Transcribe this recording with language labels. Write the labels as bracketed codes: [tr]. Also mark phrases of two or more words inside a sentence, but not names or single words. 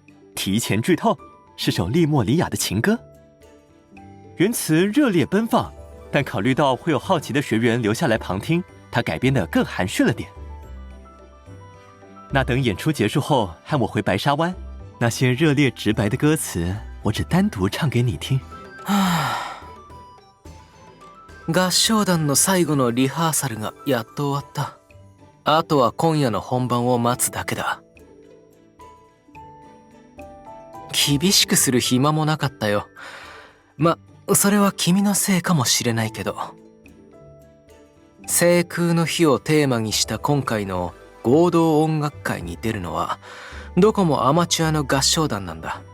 [zh] 提前剧透，是首利莫里亚的情歌，原词热烈奔放，但考虑到会有好奇的学员留下来旁听，他改编得更含蓄了点。那等演出结束后，和我回白沙湾，那些热烈直白的歌词，我只单独唱给你听。 [ja] 合唱団の最後のリハーサルがやっと終わった。あとは今夜の本番を待つだけだ。厳しくする暇もなかったよ。ま、それは君のせいかもしれないけど。聖空の日をテーマにした今回の合同音楽会に出るのは、どこもアマチュアの合唱団なんだ。